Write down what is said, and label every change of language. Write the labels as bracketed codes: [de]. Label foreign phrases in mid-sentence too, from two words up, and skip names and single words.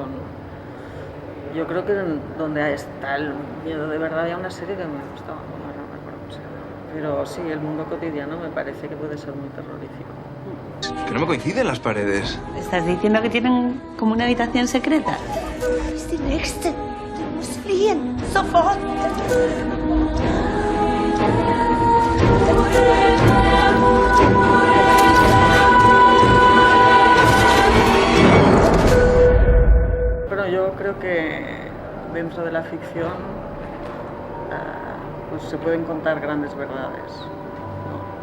[es] Yo creo que donde está el miedo de verdad, hay una serie que me gustó, no recuerdo cómo se llama. Pero sí, el mundo cotidiano me parece que puede ser muy terrorífico. Que no me coinciden las paredes. ¿Estás diciendo que tienen como una habitación secreta? [de] ist die Nächste. Du musst fliehen. Sofort. [es] Pero yo creo que dentro de la ficción pues se pueden contar grandes verdades, ¿no?